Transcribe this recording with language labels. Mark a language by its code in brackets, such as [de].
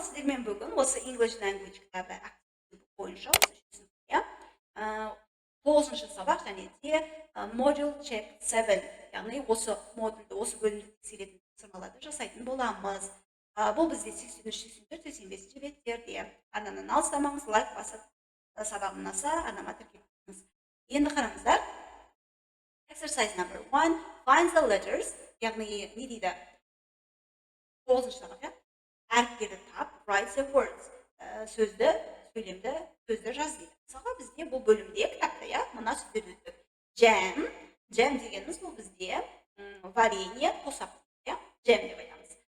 [kk] Sizlerмен бүгін осы English language кітабы активті бойынша осы үшінші 9-шы сабақ және де module check 7, яғни осы модульді, осы бөлімді тексеретін тапсырмаларды жасайтын боламыз. Бұл бізде 83-84-85 беттерде. Арнаны алыстамаңыз, лайк басып, сабағым ұнаса, арнама тіркеліңіз. Енді қараңыздар. [en] Exercise number 1, find the letters, [kk] яғни не дейді? 9-шы сабақ, әріптерді тап, [en] write the words, [kk] сөзді, сөйлемді, сөзді жаз дейді. Мысалға бізде бұл бөлімде кітапта, мына сөздерді өттік. Jam дегеніміз бұл бізде варенье, тосап, jam деп айтамыз.